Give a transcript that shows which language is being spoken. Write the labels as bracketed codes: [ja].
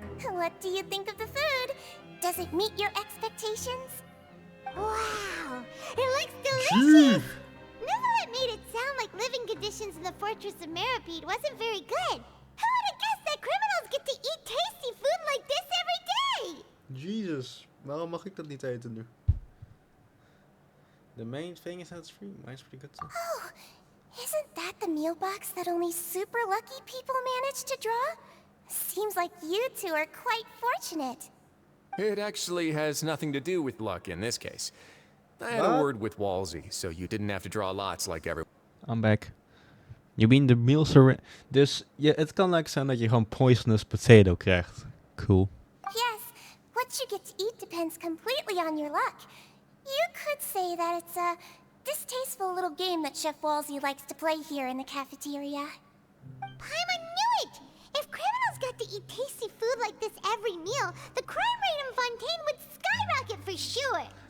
[en] What do you think of the food? Does it meet your expectations? Wow, it looks delicious! Neuvilette made it sound like living conditions in the fortress of Meropide wasn't very good. Who would have guessed that criminals get to eat tasty food like this every day? [nl] Jesus, waarom mag ik dat niet eten nu? [en] The main thing is that it's free. Mine's pretty good too. Oh, isn't that the meal box that only super lucky people manage to draw? Seems like you two are quite fortunate. It actually has nothing to do with luck in this case. I had a word with Walsey, so you didn't have to draw lots like everyone. I'm back. You mean the meals are... [nl] Dus het kan like zijn dat je gewoon poisonous potato krijgt. [en] Cool. Yes, what you get to eat depends completely on your luck. You could say that it's a distasteful little game that Chef Walsey likes to play here in the cafeteria. Paimon knew it! If criminals got to eat tasty food like this every meal, the crime rate in Fontaine would skyrocket for sure!